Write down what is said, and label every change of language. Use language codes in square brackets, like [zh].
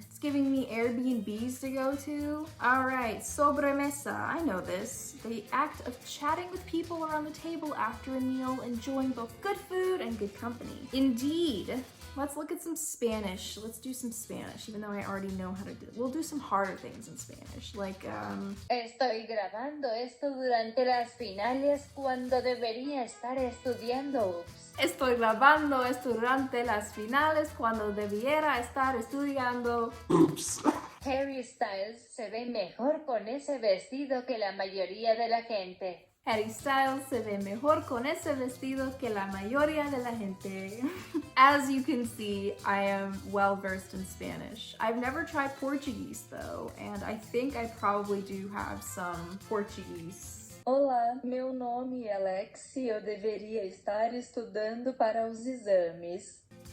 [en] It's giving me Airbnbs to go to. All right, sobremesa, I know this. The act of chatting with people around the table after a meal, enjoying both good food and good company. Indeed, Let's look at some Spanish. Let's do some Spanish, even though I already know how to do it. We'll do some harder things in Spanish, like, [es] Estoy grabando esto durante las finales cuando debería estar estudiando. Ups. Estoy grabando esto durante las finales cuando debiera estar estudiando. [en] Oops. [es] Harry Styles se ve mejor con ese vestido que la mayoría de la gente. Harry Styles se ve mejor con ese vestido que la mayoría de la gente. [en] As you can see, I am well versed in Spanish. I've never tried Portuguese though, and I think I probably do have some Portuguese. [pt] Olá, meu nome é Alex e eu deveria estar estudando para os exames.